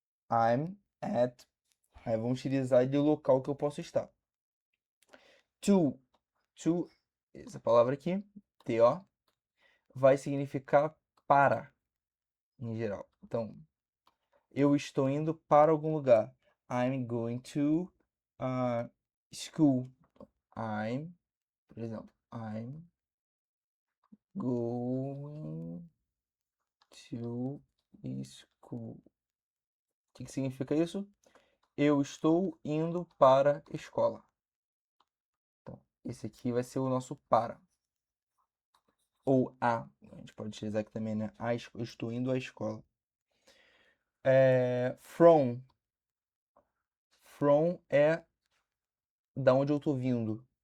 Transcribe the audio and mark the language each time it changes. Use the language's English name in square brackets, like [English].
[English] I'm at. [Portuguese] Aí vamos utilizar de local que eu posso estar. To. To, essa palavra aqui, to, vai significar para, em geral. Então, eu estou indo para algum lugar. [English] I'm going to school. I'm, [Portuguese] por exemplo, [English] I'm going to school. [Portuguese] O que significa isso? Eu estou indo para a escola. Então, esse aqui vai ser o nosso para. Ou a. A gente pode utilizar aqui também, né? Eu estou indo à escola. From. From é da onde eu estou vindo.